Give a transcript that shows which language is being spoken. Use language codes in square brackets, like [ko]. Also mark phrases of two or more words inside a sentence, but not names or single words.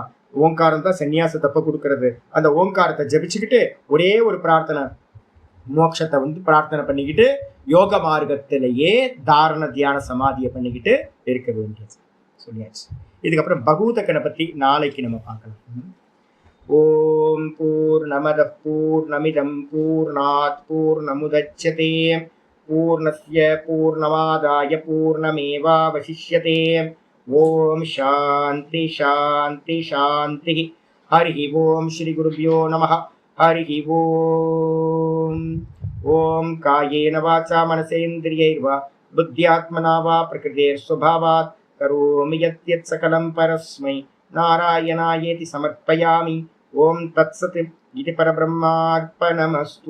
[ta] ஓங்காரம் தான் சன்னியாச தப்ப கொடுக்கறது. அந்த ஓங்காரத்தை ஜபிச்சுக்கிட்டு ஒரே ஒரு பிரார்த்தனை, மோட்சத்தை வந்து பிரார்த்தனை பண்ணிக்கிட்டு யோக மார்க்கத்திலேயே தாரண தியான சமாதியை பண்ணிக்கிட்டு இருக்க வேண்டியது சொல்லியாச்சு. இதுக்கப்புறம் பகூதக்கனை பத்தி நாளைக்கு நம்ம பார்க்கலாம். [sa] ओम् पूर्णमद पूर्णमिदम् पूर्णात् पूर्णमुदच्यते पूर्णस्य पूर्णमादाय पूर्णमेवावशिष्यते. ओम् शान्ति शान्ति शान्ति. हरि ओम् श्री गुरुभ्यो नमः. हरि ओम्. ओम् कायेन वाचा मनसेन्द्रियैर्वा बुद्ध्यात्मना वा प्रकृतेर् स्वभावात् करोमि यद्यत् सकलं परस्मै नारायणायेति समर्पयामि. ओम् तत्सत् इदु परब्रह्मार्पणमस्तु.